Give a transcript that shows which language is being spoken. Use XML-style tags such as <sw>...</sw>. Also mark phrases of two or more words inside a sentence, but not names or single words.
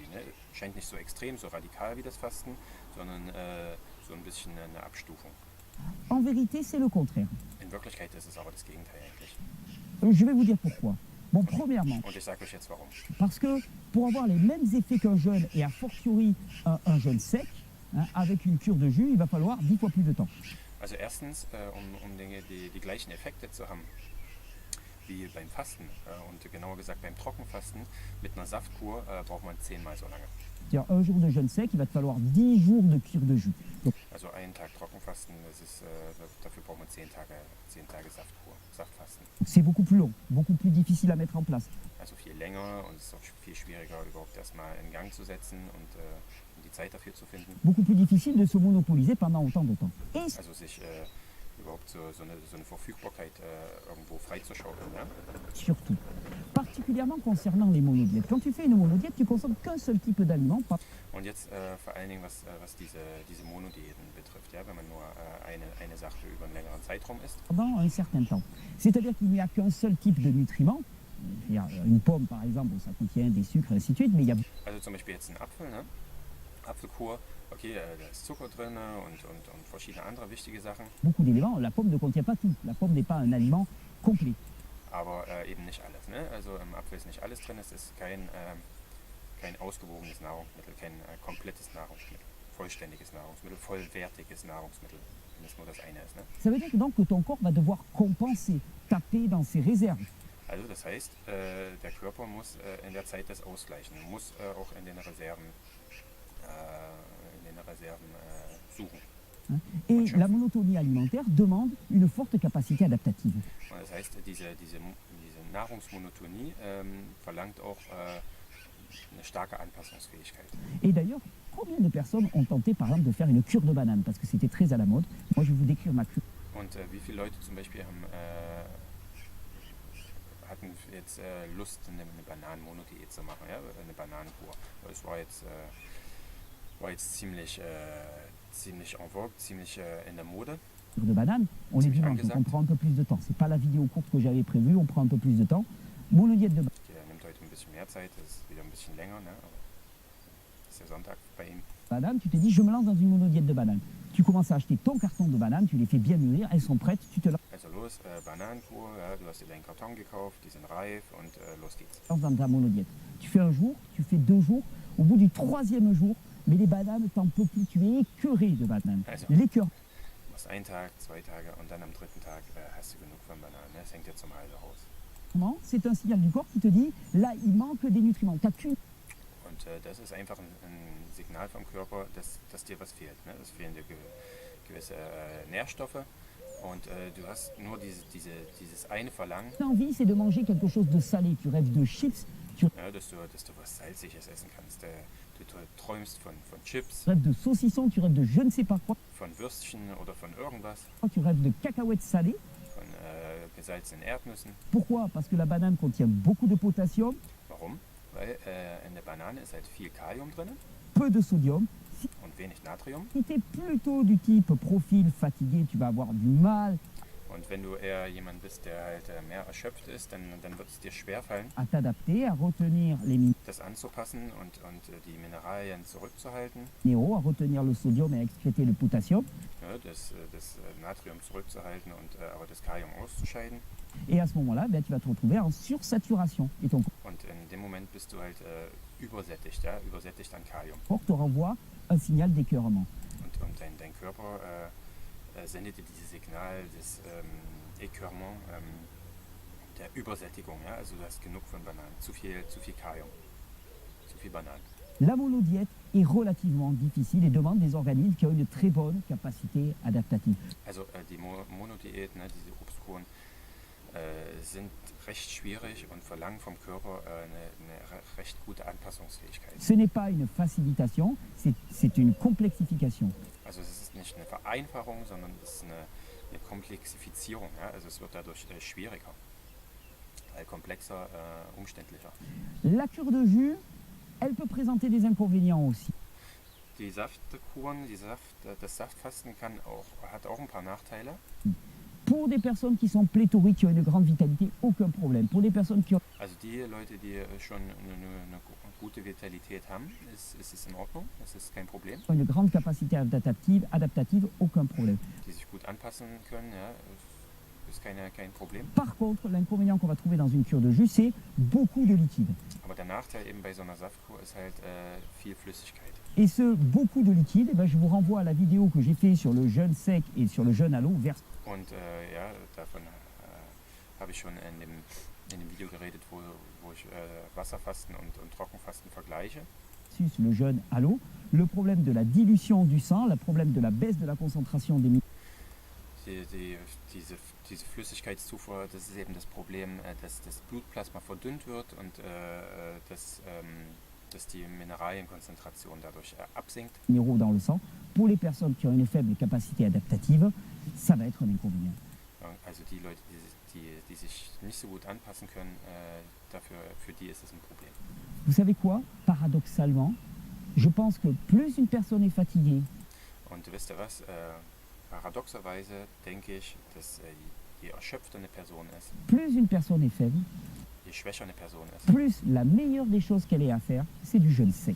<de>Ne? Scheint nicht so extrem, so radikal wie das Fasten, sondern so ein bisschen eine Abstufung.</de> <fr>En vérité, c'est le contraire.</fr> <de>In Wirklichkeit ist es aber das Gegenteil eigentlich.</de> <fr>Je vais vous dire pourquoi. Bon, premièrement,</fr> <de>Und ich sage euch jetzt warum.</de> <fr>parce que pour avoir les mêmes effets qu'un jeûne, et</fr> <la>a fortiori</la> <fr>un jeûne sec, hein, avec une cure de jus, il va falloir 10 fois plus de temps.</fr> <de>Also erstens, um die gleichen Effekte zu haben wie beim Fasten und genauer gesagt beim Trockenfasten, mit einer Saftkur braucht man 10-mal so lange.</de> <fr>C'est-à-dire un jour de jeûne sec, il va te falloir 10 jours de cure de jus. Donc,</fr> <de>Also einen Tag Trockenfasten, dafür braucht man 10 Tage Saftkur, Saftfasten.</de> <fr>c'est beaucoup plus long, beaucoup plus difficile à mettre en place.</fr> <de>Also viel länger und es ist auch viel schwieriger, überhaupt erstmal in Gang zu setzen und die Zeit dafür zu finden.</de> <fr>Beaucoup plus difficile de se monopoliser pendant autant de temps. Et</fr> <de>Also sich überhaupt so eine Verfügbarkeit irgendwo freizuschaufeln. Ja?</de> <fr>surtout, particulièrement concernant les monodiètes. Quand tu fais une monodiète, tu consommes qu'un seul type d'aliment.</fr> <de>Und jetzt vor allen Dingen, was diese Monodiäten betrifft, ja? Wenn man nur eine Sache über einen längeren Zeitraum isst.</de> <fr>Pendant un certain temps. C'est-à-dire qu'il n'y a qu'un seul type de nutriments. Une pomme, par exemple, ça contient des sucres, et ainsi de suite, mais il y a</fr> <de>Also zum Beispiel jetzt ein Apfel, ne? Apfelkur, okay, da ist Zucker drin und verschiedene andere wichtige Sachen,</de> <fr>beaucoup d'éléments. La pomme ne contient pas tout. La pomme n'est pas un aliment complet.</fr> <de>aber eben nicht alles. Ne? Also im Apfel ist nicht alles drin, es ist kein ausgewogenes Nahrungsmittel, kein komplettes Nahrungsmittel, vollständiges Nahrungsmittel, vollwertiges Nahrungsmittel, wenn es nur das eine ist. Ne?</de> <fr>Ça veut dire donc que ton corps va devoir compenser, taper dans ses réserves.</fr> <de>Also das heißt, der Körper muss in der Zeit das ausgleichen, muss auch in den Reserven suchen.</de> <fr>Hein. Et la monotonie alimentaire demande une forte capacité adaptative.</fr> <de>Und das heißt, diese Nahrungsmonotonie verlangt auch eine starke Anpassungsfähigkeit.</de> <fr>Et d'ailleurs, combien de personnes ont tenté par exemple de faire une cure de banane parce que c'était très à la mode. Moi je vais vous décrire ma cure.</fr> <de>Und wie viele Leute zum Beispiel hatten jetzt Lust, eine Bananenmonodiät zu machen, ja? Eine Bananenkur. Es war jetzt ziemlich</de> <fr>en vogue,</fr> <de>ziemlich in der Mode.</de> <fr>Cure de banane, on est C'est vivant, bien donc on</fr> <de>gesagt.</de> <fr>prend un peu plus de temps. C'est pas la vidéo courte que j'avais prévue, on prend un peu plus de temps. Monodiète de</fr> <de>Der nimmt heute ein bisschen mehr Zeit, das ist wieder ein bisschen länger, ne? Aber das ist ja Sonntag bei ihm.</de> <fr>banane, tu te dis je me lance dans une monodiète de banane. Tu commences à acheter ton carton de bananes, tu les fais bien mûrir, elles sont prêtes, tu te</fr> <de>Also los, Bananenkur, ja, du hast dir deinen Karton gekauft, die sind reif und los geht's.</de> <fr>lances dans ta monodiète. Tu fais un jour, tu fais 2 jours, au bout du 3e jour, mais les bananes, t'en peux plus, tu es écœuré de bananes.</fr> <de>Also.</de> <fr>L'écœur.</fr> <de>Du machst einen Tag, 2 Tage und dann am 3. Tag hast du genug von Bananen. Ne? Das hängt dir zum Hals raus.</de> <fr>C'est un signal du corps qui te dit là il manque des nutriments. T'as qu'une</fr> <de>Und das ist einfach ein Signal vom Körper, dass dir was fehlt. Ne? Es fehlen dir gewisse Nährstoffe und du hast nur dieses eine Verlangen,</de> <fr>envie, c'est de manger quelque chose de salé. Tu rêves de chips, tu</fr> <de>ja, dass du was Salziges essen kannst. Du träumst von Chips,</de> <fr>rêves de saucisson, tu rêves de je ne sais pas quoi,</fr> <de>von Würstchen oder von irgendwas,</de> <fr>tu rêves de cacahuètes salées.</fr> <de>von gesalzenen Erdnüssen.</de> <fr>Pourquoi? Parce que la banane contient beaucoup de potassium,</fr> <de>Warum? Weil in der Banane ist halt viel Kalium drin</de> <fr>peu de sodium.</fr> <de>und wenig Natrium.</de> <fr>Si tu es plutôt du type profil fatigué, tu vas avoir du mal</fr> <de>Und wenn du eher jemand bist, der halt mehr erschöpft ist, dann wird es dir schwerfallen,</de> <fr>à t'adapter, à retenir les</fr> <de>das anzupassen und die Mineralien zurückzuhalten,</de> <fr>minéraux, à retenir le sodium et à excréter le potassium.</fr> <de>ja, das Natrium zurückzuhalten und aber das Kalium auszuscheiden.</de> <fr>Et à ce moment-là, ben, tu vas te retrouver en sursaturation. Et ton</fr> <de>Und in dem Moment bist du halt übersättigt, ja, übersättigt an Kalium.</de> <fr>corps te renvoie un signal d'écœurement.</fr> <de>Und dein Körper sendet dir dieses Signal des Écœurement, der Übersättigung, ja, also du hast genug von Bananen, zu viel Kalium, zu viel Bananen.</de> <fr>La monodiète est relativement difficile et demande des organismes qui ont une très bonne capacité adaptative.</fr> <de>Also die Monodiät, ne, diese Obstkuren, sind recht schwierig und verlangen vom Körper eine recht gute Anpassungsfähigkeit.</de> <fr>Ce n'est pas une facilitation, c'est une complexification.</fr> <de>Also es ist nicht eine Vereinfachung, sondern es ist eine Komplexifizierung. Ja? Also es wird dadurch schwieriger, komplexer, umständlicher.</de> <fr>La cure de jus, elle peut présenter des inconvénients aussi.</fr> <de>Die Saftkuren, das Saftfasten hat auch ein paar Nachteile.</de> <fr>Pour des personnes qui sont pléthoriques, qui ont une grande vitalité, aucun problème. Pour des personnes qui ont</fr> <de>Also die Leute, die schon eine gute Vitalität haben, ist es in Ordnung, das ist kein Problem.</de> <fr>une grande capacité adaptative, aucun problème.</fr> <de>Die sich gut anpassen können, ja, ist kein Problem.</de> <fr>Par contre, l'inconvénient qu'on va trouver dans une cure de jus, c'est beaucoup de liquide.</fr> <de>Aber der Nachteil eben bei so einer Saftkur ist halt viel Flüssigkeit.</de> <fr>Et ce beaucoup de liquide, eh ben, je vous renvoie à la vidéo que j'ai fait sur le jeûne sec et sur le jeûne à l'eau.</fr> <de>Und ja, davon habe ich schon in dem Video geredet, wo ich Wasserfasten und Trockenfasten vergleiche.</de> <fr>Le jeûne à l'eau, le problème de la dilution du sang, le problème de la baisse de la concentration des</fr> <de>diese Flüssigkeitszufuhr, das ist eben das Problem, dass das Blutplasma verdünnt wird und dass die Mineralienkonzentration dadurch absinkt.</de> <fr>minéraux dans le sang. Pour les personnes qui ont une faible capacité adaptative, ça va être un inconvénient.</fr> <de>Also die Leute, die sich nicht so gut anpassen können, für die ist es ein Problem.</de> <fr>Vous savez quoi? Paradoxalement, je pense que plus une personne est fatiguée,</fr> <de>Und wisst ihr was? Paradoxerweise denke ich, dass je erschöpfter eine Person ist,</de> <fr>plus une personne est faible,</fr> <de>je schwächer eine Person ist,</de> <fr>plus la meilleure des choses qu'elle ait à faire, c'est du jeûne sec.</fr>